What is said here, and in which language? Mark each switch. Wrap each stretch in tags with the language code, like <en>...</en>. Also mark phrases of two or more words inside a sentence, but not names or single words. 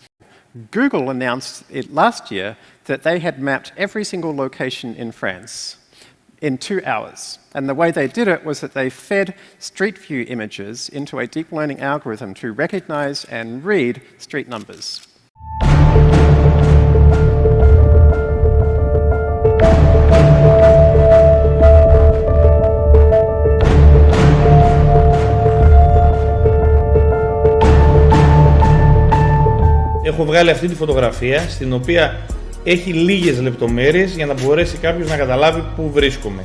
<en>Google announced last year that they had mapped every single location in France in 2 hours. And the way they did it was that they fed street view images into a deep learning algorithm to recognize and read street numbers.</en> <el>Έχω βγάλει αυτή τη φωτογραφία, στην οποία έχει λίγες λεπτομέρειες για να μπορέσει κάποιος να καταλάβει πού βρίσκομαι.</el>